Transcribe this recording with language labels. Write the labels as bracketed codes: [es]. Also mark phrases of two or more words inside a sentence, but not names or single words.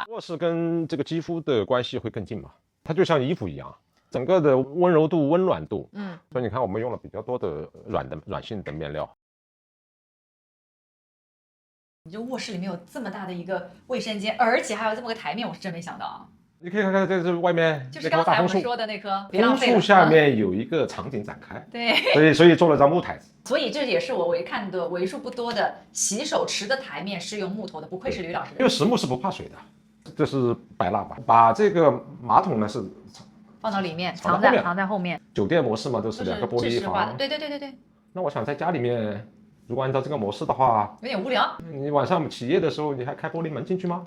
[zh] 臥室跟這個肌膚的關係會更近嘛，它就像衣服一樣，整個的溫柔度、溫暖度。所以你看，我們用了比較多的軟性的面料。你這臥室裡面有這麼大的一個衛生間，而且還有這麼個台面，我是真沒想到啊。你可以看看，這是外面就是剛才我們說的那棵楓樹下面有一個場景展開，對，所以做了張木台子。所以這也是我看的為數不多的洗手池的台面是用木頭的，不愧是呂老師。因為實木是不怕水的，這是白蠟板，把這個馬桶呢是放到裡面，藏在後面。酒店模式嘛，都是2個玻璃房。對。那我想在家裡面，如果按照這個模式的話，有點無聊。你晚上起夜的時候，你還開玻璃門進去嗎？